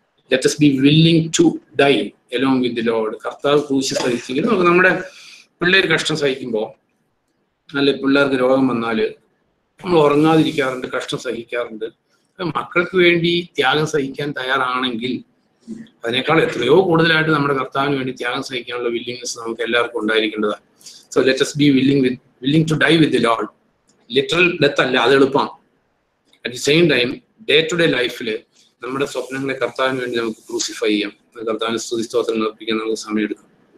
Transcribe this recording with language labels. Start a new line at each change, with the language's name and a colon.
English: Let us be willing to die along with the Lord.
Malayalam: കർത്താവ് ക്രൂശ് സഹിച്ചെങ്കിൽ നമുക്ക് നമ്മുടെ പിള്ളേർ കഷ്ടം സഹിക്കുമ്പോൾ, അല്ലെ പിള്ളേർക്ക് രോഗം വന്നാല് നമ്മൾ ഉറങ്ങാതിരിക്കാറുണ്ട്, കഷ്ടം സഹിക്കാറുണ്ട്. മക്കൾക്ക് വേണ്ടി ത്യാഗം സഹിക്കാൻ തയ്യാറാണെങ്കിൽ അതിനേക്കാൾ എത്രയോ കൂടുതലായിട്ട് നമ്മുടെ കർത്താവിന് വേണ്ടി ത്യാഗം സഹിക്കാനുള്ള വില്ലിങ്നെസ് നമുക്ക് എല്ലാവർക്കും ഉണ്ടായിരിക്കേണ്ടതാണ്.
English: So let us be willing to die with the Lord.
Malayalam: Literal death അല്ല, അത് എളുപ്പമാണ്.
English: at the same time day to day
Malayalam: ലൈഫിൽ നമ്മുടെ സ്വപ്നങ്ങളെ കർത്താവിന് വേണ്ടി നമുക്ക് ക്രൂസിഫൈ ചെയ്യാം. കർത്താവിന് സ്തുതി സ്തോത്രങ്ങൾ അർപ്പിക്കാൻ നമുക്ക് സമയമെടുക്കാം.